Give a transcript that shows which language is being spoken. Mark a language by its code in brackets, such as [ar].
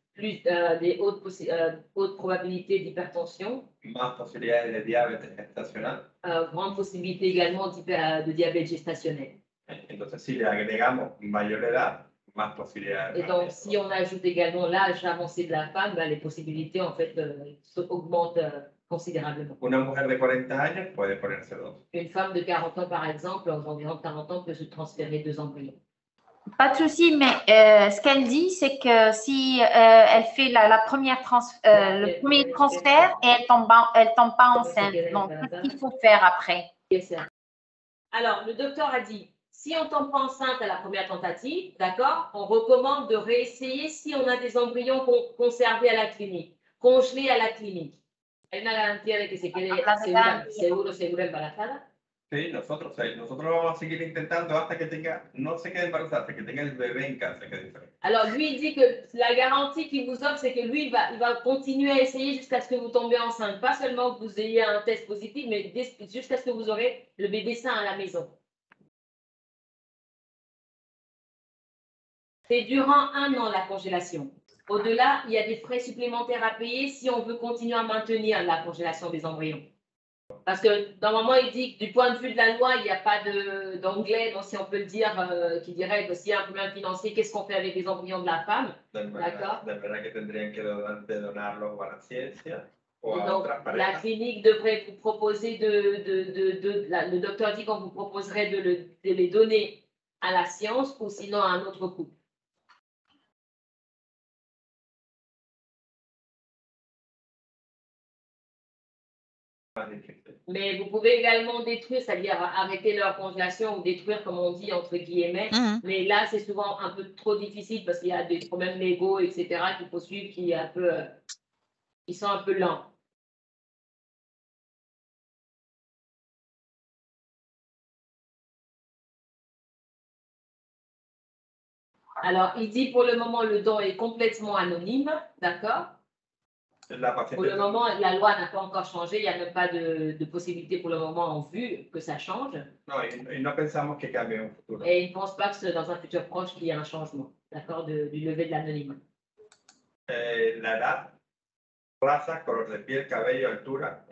[fr] Plus des hautes probabilités d'hypertension. [es] Más posibilidades de diabetes gestacional. [fr] Grande possibilité également de diabète gestationnel. [es] Entonces, si le agregamos mayor edad, más posibilidades. [fr] Et donc, si on ajoute également l'âge avancé de la femme, les possibilités en fait augmentent considérablement. [es] Una mujer de 40 años puede ponerse dos. [fr] Une femme de 40 ans, par exemple, aux environs de 40 ans, peut se transférer 2 embryons. Pas de souci, mais ce qu'elle dit, c'est que si elle fait le premier transfert et elle tombe pas enceinte, donc qu'est-ce qu'il faut faire après? Alors, le docteur a dit, si on tombe pas enceinte à la première tentative, d'accord, on recommande de réessayer si on a des embryons conservés à la clinique, congelés à la clinique. [es] ¿Hay una garantía de que se quede segura embarazada? Sí, nosotros vamos a seguir intentando hasta que no se quede embarazada, que tenga el bebé en casa, que es diferente. [fr] Alors, lui, il dit que la garantie qu'il vous offre, c'est que lui, il va continuer à essayer jusqu'à ce que vous tombiez enceinte. Pas seulement que vous ayez un test positif, mais jusqu'à ce que vous aurez le bébé sain à la maison. C'est durant 1 an la congélation. Au-delà, il y a des frais supplémentaires à payer si on veut continuer à maintenir la congélation des embryons. Parce que normalement, il dit que du point de vue de la loi, il n'y a pas d'anglais, donc si on peut le dire, qui dirait que s'il y a un problème financier, qu'est-ce qu'on fait avec les embryons de la femme? D'accord. [es] De verdad que tendrían que donarlos a la ciencia o a [fr] donc, [es] otras parejas. [fr] la clinique devrait vous proposer le docteur dit qu'on vous proposerait de les donner à la science ou sinon à un autre couple. Mais vous pouvez également détruire, c'est-à-dire arrêter leur congélation ou détruire, comme on dit, entre guillemets. Mais là, c'est souvent un peu trop difficile parce qu'il y a des problèmes légaux, etc., qu'il faut suivre, qui sont un peu lents. Alors, il dit pour le moment, le don est complètement anonyme, d'accord? Pour le moment, la loi n'a pas encore changé, il n'y a même pas de possibilité pour le moment en vue que ça change. [es] No, y no pensamos que cambie en futuro. [fr] Et il ne pense pas que c'est dans un futur proche qu'il y ait un changement, d'accord, du lever de l'anonymat. [es] La edad, raza, color de piel, cabello, altura.